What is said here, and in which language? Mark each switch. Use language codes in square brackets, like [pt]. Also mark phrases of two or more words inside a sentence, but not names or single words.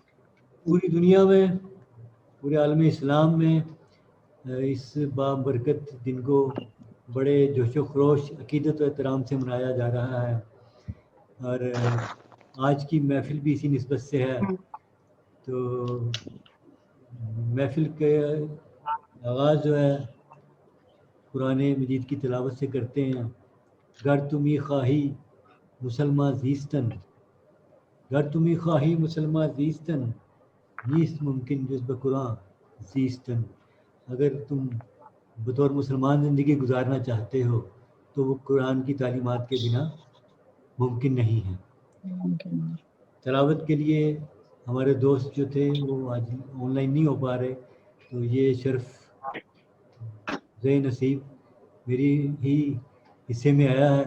[ur] پوری دنیا میں، پورے عالم اسلام میں اس بابرکت دن کو بڑے جوش و خروش، عقیدت و احترام سے منایا جا رہا ہے اور آج کی محفل بھی اسی نسبت سے ہے. تو محفل کے آغاز جو ہے قرآن مجید کی تلاوت سے کرتے ہیں. [fa] گر تمی خواہی مسلمان زیستن، گر تمی خواہی مسلمان زیستن، نیست ممکن جز بقرآن زیستن. [ur] اگر تم بطور مسلمان زندگی گزارنا چاہتے ہو تو وہ قرآن کی تعلیمات کے بنا ممکن نہیں ہے. تلاوت کے لیے ہمارے دوست جو تھے وہ آج آن لائن نہیں ہو پا رہے، تو یہ شرف ذی نصیب میری ہی حصے میں آیا ہے.